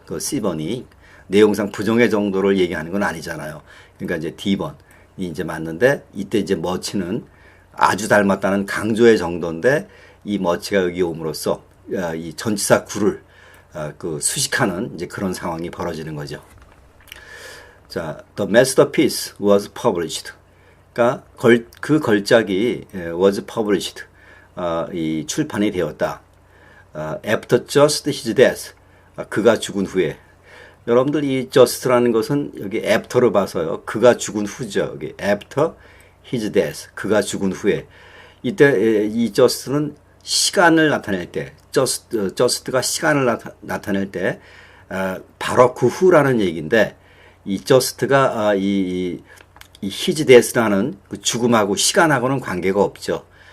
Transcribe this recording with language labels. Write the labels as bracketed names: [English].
[Korean] 그 C번이 내용상 부정의 정도를 얘기하는 건 아니잖아요. 그러니까 이제 D번이 이제 맞는데 이때 이제 much는 아주 닮았다는 강조의 정도인데 이 much가 여기 옴으로써 이 전치사 구를 수식하는 이제 그런 상황이 벌어지는 거죠. [English] 자, the masterpiece was published. [Korean] 그러니까 그 걸작이 [English] was published. [Korean] 이 출판이 되었다. [English] after just his death. [Korean] 그가 죽은 후에. 여러분들 이 just라는 것은 여기 after로 봐서요. 그가 죽은 후죠. 여기 [English] after his death. [Korean] 그가 죽은 후에. 이때 이 just는 시간을 나타낼 때, just가 시간을 나타낼 때 바로 그 후라는 얘기인데 이 just가 이 his death라는 그 죽음하고 시간하고는 관계가 없죠.